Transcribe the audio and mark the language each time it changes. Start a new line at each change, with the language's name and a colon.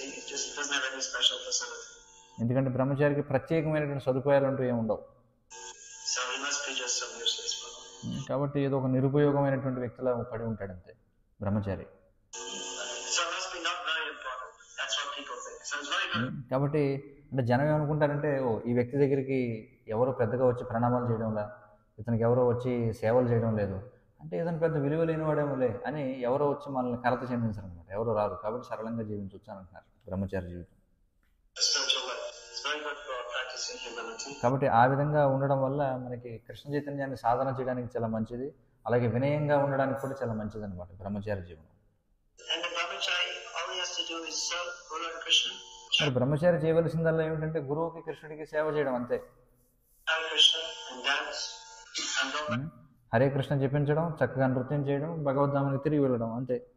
English: Just doesn't have any special facility.
Telugu: ఎందుకంటే బ్రహ్మచారికి ప్రత్యేకమైనటువంటి సదుపాయాలు అంటూ ఏమి ఉండవు.
English: So he must be just some useless fellow.
Telugu: కాబట్టి ఏదో ఒక నిరుపయోగమైనటువంటి వ్యక్తిలా పడి ఉంటాడు అంతే బ్రహ్మచారి.
English: So it must be not very important. That's what people think. So it's very good.
Telugu: కాబట్టి అంటే జనం ఏమనుకుంటారంటే ఈ వ్యక్తి దగ్గరికి ఎవరో పెద్దగా వచ్చి ప్రణామాలు చేయడంలా, ఇతనికి ఎవరో వచ్చి సేవలు చేయడం లేదు అంటే ఇతను పెద్ద విలువ లేనివాడేమోలే అని ఎవరో వచ్చి మనల్ని కరత చెందించరు అనమాట. ఎవరో రాదు. కాబట్టి సరళంగా జీవించవచ్చు అని అంటున్నారు బ్రహ్మచారి జీవితం.
English: Spiritual life. It's very good for practicing humility.
Telugu: కాబట్టి ఆ విధంగా ఉండడం వల్ల మనకి కృష్ణ చైతన్యాన్ని సాధన చేయడానికి చాలా మంచిది, అలాగే వినయంగా ఉండడానికి కూడా చాలా మంచిది అనమాట బ్రహ్మచారి జీవనం.
English: And the brahmachari, all he has to do is serve Guru and Krishna.
Telugu: మరి బ్రహ్మచారి చేయవలసిందల్లా ఏమిటంటే గురువుకి కృష్ణుడికి సేవ చేయడం అంతే.
English: Hare Krishna and dance and go back.
Telugu: Hare Krishna జపించడం, చక్కగా నృత్యం చేయడం, భగవద్ధామానికి తిరిగి వెళ్ళడం అంతే.